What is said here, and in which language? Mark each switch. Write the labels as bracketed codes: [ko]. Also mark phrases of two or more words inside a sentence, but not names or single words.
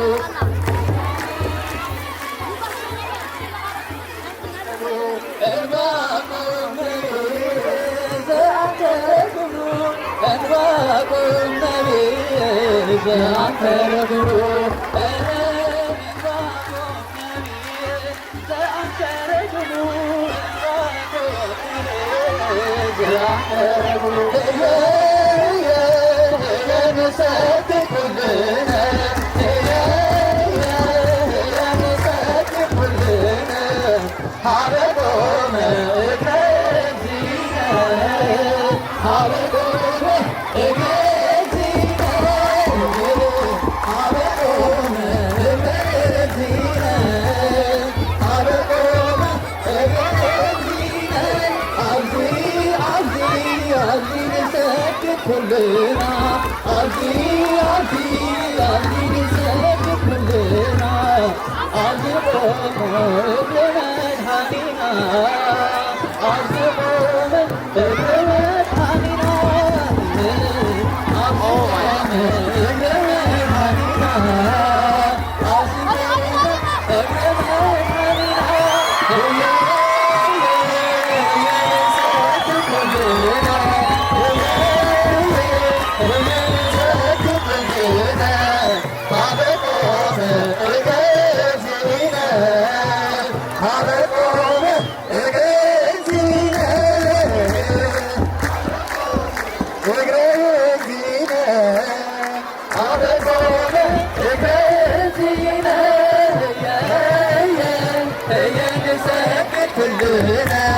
[gez] ዕንባቆም ነቢይ ዘአንከረ ግብሩ ዕንባቆም ነቢይ ዘአንከረ ግብሩ ዕንባቆም ነቢይ ዘአንከረ ግብሩ ዘአንከረ ግብሩ ንሰብክ ኩልነ ንሰብክ ኩልነ ሀበ ቆመ እግረ እግዚእነ ሀበ ቆመ እግረ እግዚእነ ሀበ ቆመ እግረ እግዚእነ ሀበ ቆመ እግረ እግዚእነ [ti] አብዚ አብዚ አብዚ [gez] ንሰብክ ኩልነ [ti] አብዚ አብዚ አብዚ [gez] ንሰብክ ኩልነ አብዚ ቆመ እግረ መድኃኒና አብዚ ቆመ እግረ መድኃኒና አብዚ ቆመ እግረ መድኃኒና አብዚ ቆመ እግረ መድኃኒና ንሰብክ ኩልነ ንሰብክ ኩልነ ሀበ ቆመ እግረ እግዚእነ ሀበ ቆመ እግረ እግዚእነ እግረ እግዚእነ ሀበ ቆመ እግረ እግዚእነ ንሰብክ ኩልነ